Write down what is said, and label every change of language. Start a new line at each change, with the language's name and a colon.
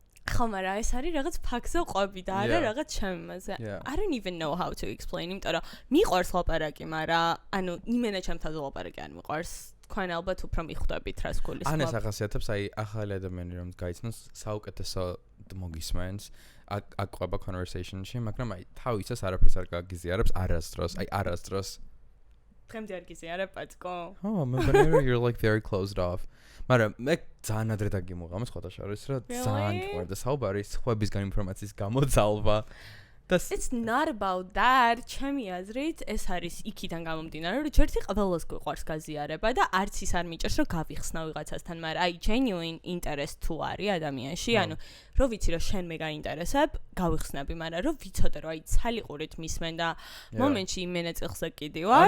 Georgian: ხო მაგრამ ეს არის რაღაც ფაქზე ყვები და არა რაღაც ჩემზე
English: I don't even know how to explain
Georgian: იმიტომ რომ მიყვარს ლაპარაკი მაგრამ ანუ იმენა ჩემ თავზე ლაპარაკი არ მიყვარს თქვენ ალბათ უფრო მიხვდებით რას გულისხმობ. ან ეს ახასიათებს აი ახალი ადამიანი რომ გაიცნოს საუკეთესო მოგისმენს აქ ყובה conversation-ში, მაგრამ აი თავისას არაფერს არ გაგიზიარებს არასდროს, აი არასდროს. დღემდე არ გიზიარებ პატკო.
English: Oh, remember you're like very closed off.
Georgian: მაგრამ მე ძალიან ადრე დაგიმოღამე სხვათა შორის, რომ ძალიან გვერდა საუბარი სხვებისგან ინფორმაციის გამოძალვა.
English: It's not about that.
Georgian: ჩემი აზრით ეს არის იქიდან გამომდინარე, რომ ჯერთი ყველას გვიყვარს გაზიარება და არც ის არ მიჭერს რომ გავიხსნა ვიღაცასთან, მაგრამ აი
English: genuine interest
Georgian: თუ არის ადამიანში, ანუ რო ვიცი რომ შენ მე გაინტერესებ, გავიხსნები, მაგრამ რო ვიცოდე რომ აი ცალიყურით მისმენ და მომენტში იმენა წიხზე კიდე ვარ.